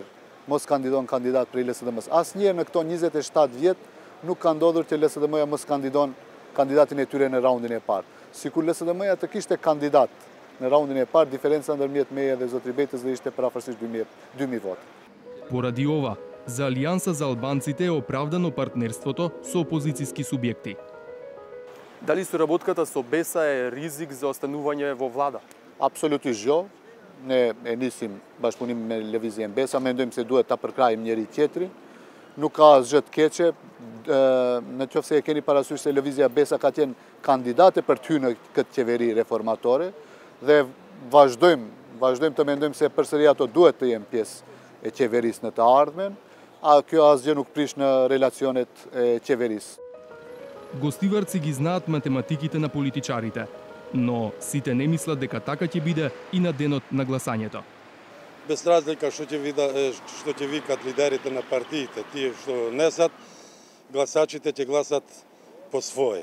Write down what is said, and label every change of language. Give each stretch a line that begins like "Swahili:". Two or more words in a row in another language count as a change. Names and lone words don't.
Albanian: Mos kandidon kandidat për LSDM-s. Asnjëherë në këto 27 vjet nuk ka ndodhur që LSDM-ja mos kandidon kandidatin e tyre në raundin e parë. Sikur LSDM-ja të kishte kandidat në raundin e parë, diferenca ndërmjet meje dhe Zotri Betës dhe ishte parafërsisht 2000 votë.
Macedonian: Поради ова, за Алијанса за албанците е оправдано партнерството со опозицијски субјекти. Дали соработката со Беса е ризик за останување во влада?
Albanian: Absolutisht jo. Ne e nisim bashkëpunim me lëvizjen Besa, mendojmë se duhet ta përkrajmë njëri tjetrin. Nuk ka asgjë të keqe, në qoftë se e keni parasysh se lëvizja Besa ka qenë kandidate për ty në këtë qeveri reformatore dhe vazhdojmë të mendojmë se përsëri ato duhet të jenë pjesë e qeverisë në të ardhmen, a kjo asgjë nuk prish në relacionet e qeverisë.
Macedonian: Гостиварци ги знаат математиките на политичарите, но сите не мислат дека така ќе биде и на денот на гласањето. Без разлика што ќе викат лидерите на партиите, тие што несат, гласачите ќе гласат по свое.